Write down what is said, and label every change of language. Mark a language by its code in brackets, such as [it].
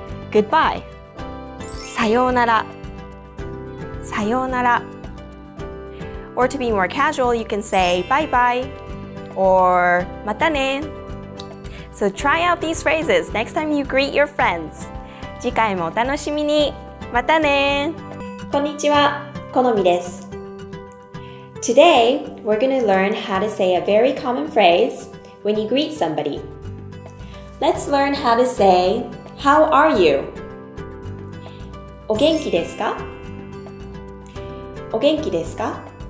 [ja] Goodbye. さようなら.さようなら. [en] Or to be more casual, you can say bye bye or [ja] またね. [en] So try out these phrases next time you greet your friends. [ja] 次回もお楽しみに.またね. こんにちは、このみです。 [en] Today, we're going to learn how to say a very common phrase when you greet somebody. Let's learn how to say, how are you? [ja] お元気ですか?お元気ですか?